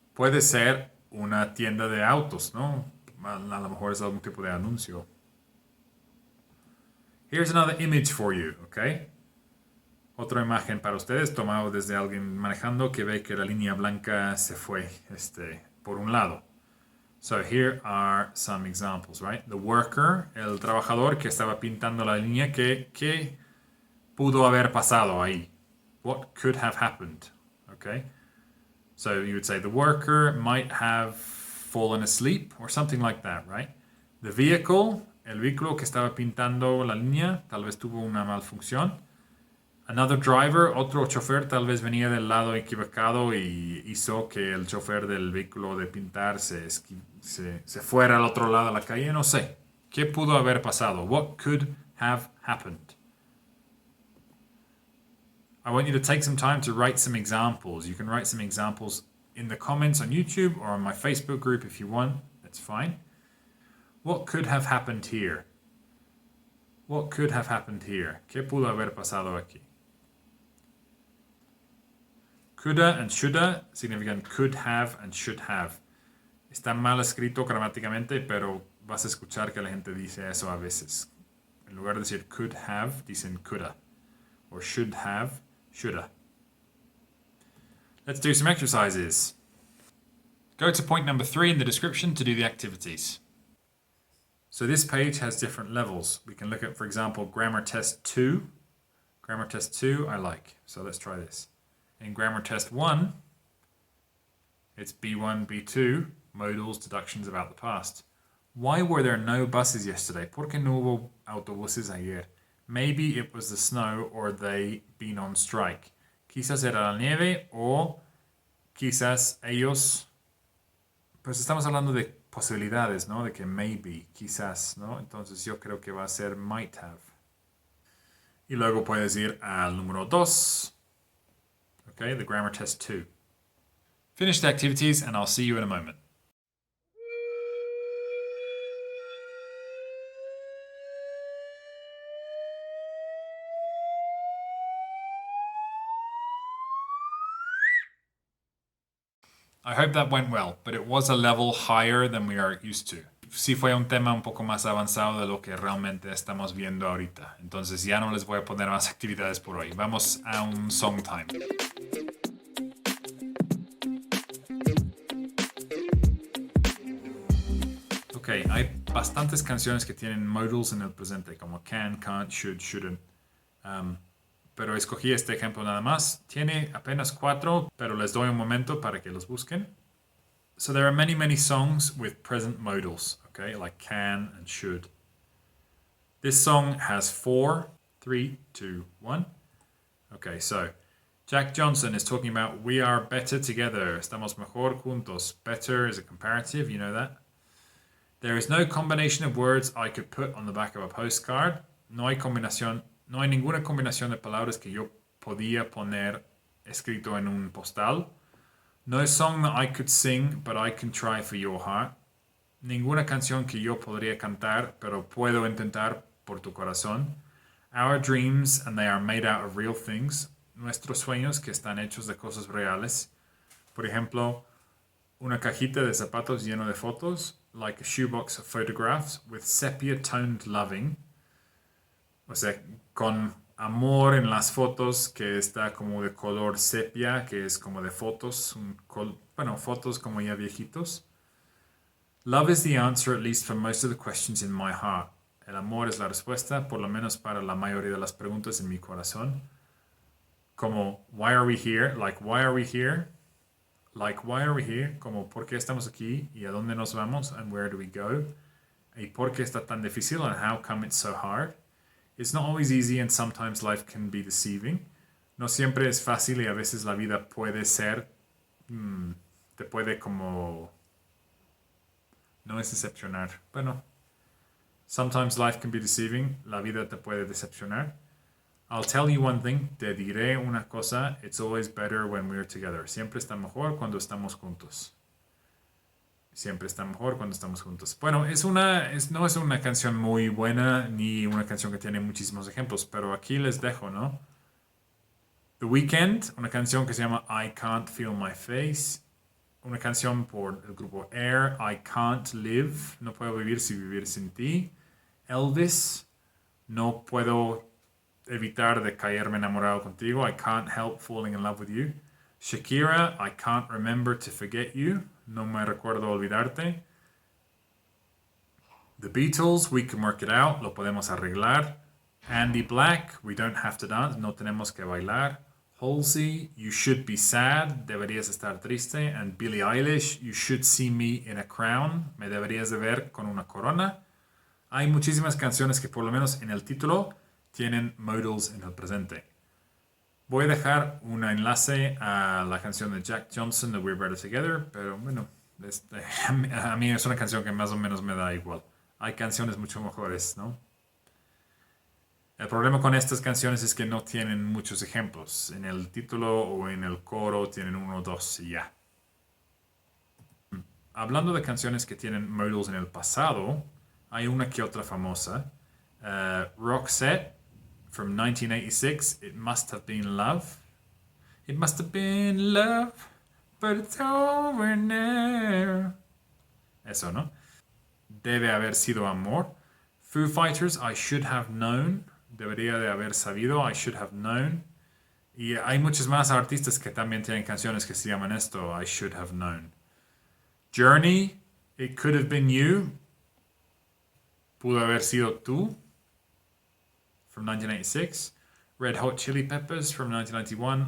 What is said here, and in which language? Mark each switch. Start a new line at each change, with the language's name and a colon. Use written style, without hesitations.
Spanish: Puede ser una tienda de autos, ¿no? A lo mejor es algún tipo de anuncio.
English: Here's another image for you,
Spanish: ¿ok? Otra imagen para ustedes, tomado desde alguien manejando que ve que la línea blanca se fue por un lado.
English: So here are some examples, right? The worker,
Spanish: el trabajador que estaba pintando la línea, ¿qué pudo haber pasado ahí?
English: What could have happened? Okay? So you would say the worker might have fallen asleep or something like that, right? The vehicle,
Spanish: el vehículo que estaba pintando la línea, tal vez tuvo una malfunción.
English: Another driver,
Spanish: otro chofer, tal vez venía del lado equivocado y hizo que el chofer del vehículo de pintar se fuera al otro lado de la calle. No sé. ¿Qué pudo haber pasado?
English: What could have happened? I want you to take some time to write some examples. You can write some examples in the comments on YouTube or on my Facebook group if you want. That's fine. What could have happened here? What could have happened here?
Spanish: ¿Qué pudo haber pasado aquí? Coulda and shoulda significan could have and should have. Está mal escrito gramáticamente, pero vas a escuchar que la gente dice eso a veces. En lugar de decir could have, dicen coulda. Or should have, shoulda.
English: Let's do some exercises. Go to point number 3 in the description to do the activities. So this page has different levels. We can look at, for example, grammar test 2. Grammar test 2, I like. So let's try this. In grammar test 1, it's B1, B2, modals, deductions about the past. Why were there no buses yesterday?
Spanish: ¿Por qué no hubo autobuses ayer?
English: Maybe it was the snow or they been on strike.
Spanish: Quizás era la nieve o quizás ellos... Pues estamos hablando de posibilidades, ¿no? De que maybe, quizás, ¿no? Entonces yo creo que va a ser might have. Y luego puedes ir al número 2.
English: Okay, the grammar test 2. Finish the activities and I'll see you in a moment. I hope that went well, but it was a level higher than we are used to.
Spanish: Sí fue un tema un poco más avanzado de lo que realmente estamos viendo ahorita. Entonces ya no les voy a poner más actividades por hoy. Vamos a un song time. Ok, hay bastantes canciones que tienen modals en el presente, como can, can't, should, shouldn't. Pero escogí este ejemplo nada más. Tiene apenas 4, pero les doy un momento para que los busquen.
English: So there are many, many songs with present modals, okay, like can and should. This song has 4, 3, 2, 1. Okay, so Jack Johnson is talking about we are better together.
Spanish: Estamos mejor juntos.
English: Better is a comparative, you know that. There is no combination of words I could put on the back of a postcard.
Spanish: No hay ninguna combinación de palabras que yo podía poner escrito en un postal.
English: No song that I could sing, but I can try for your heart.
Spanish: Ninguna canción que yo podría cantar, pero puedo intentar por tu corazón.
English: Our dreams, and they are made out of real things.
Spanish: Nuestros sueños que están hechos de cosas reales. Por ejemplo, una cajita de zapatos lleno de fotos,
English: like a shoebox of photographs with sepia-toned loving.
Spanish: O sea, con amor en las fotos que está como de color sepia, que es como de fotos, fotos como ya viejitos.
English: Love is the answer, at least for most of the questions in my heart.
Spanish: El amor es la respuesta, por lo menos para la mayoría de las preguntas en mi corazón.
English: Como, why are we here? Like, why are we here? Like, why are we here?
Spanish: Como, ¿por qué estamos aquí? ¿Y a dónde nos vamos?
English: And where do we go?
Spanish: ¿Y por qué está tan difícil?
English: And how come it's so hard? It's not always easy and sometimes life can be deceiving.
Spanish: No siempre es fácil y a veces la vida puede ser, te puede como, no es decepcionar.
English: Bueno, sometimes life can be deceiving.
Spanish: La vida te puede decepcionar.
English: I'll tell you one thing,
Spanish: te diré una cosa,
English: it's always better when we're together.
Spanish: Siempre está mejor cuando estamos juntos. Siempre está mejor cuando estamos juntos. Bueno, no es una canción muy buena ni una canción que tiene muchísimos ejemplos, pero aquí les dejo, ¿no? The Weeknd, una canción que se llama I Can't Feel My Face. Una canción por el grupo Air, I Can't Live, no puedo vivir sin ti. Elvis, no puedo evitar de caerme enamorado contigo.
English: I can't help falling in love with you. Shakira, I can't remember to forget you.
Spanish: No me recuerdo olvidarte.
English: The Beatles, we can work it out.
Spanish: Lo podemos arreglar.
English: Andy Black, we don't have to dance.
Spanish: No tenemos que bailar. Halsey,
English: you should be sad.
Spanish: Deberías estar triste.
English: And Billie Eilish, you should see me in a crown.
Spanish: Me deberías de ver con una corona. Hay muchísimas canciones que por lo menos en el título tienen modals en el presente. Voy a dejar un enlace a la canción de Jack Johnson de We're Better Together, pero bueno, a mí es una canción que más o menos me da igual. Hay canciones mucho mejores, ¿no? El problema con estas canciones es que no tienen muchos ejemplos. En el título o en el coro tienen 1 o 2 y ya. Hablando de canciones que tienen modals en el pasado, hay una que otra famosa.
English: Roxette, from 1986, It Must Have Been Love. It must have been love, but it's over now.
Spanish: Eso, ¿no? Debe haber sido amor. Foo Fighters, I Should Have Known. Debería de haber sabido, I Should Have Known. Y hay muchos más artistas que también tienen canciones que se llaman esto, I Should Have Known. Journey, It Could Have Been You. Pudo haber sido tú.
English: From 1986. Red Hot Chili Peppers from 1991.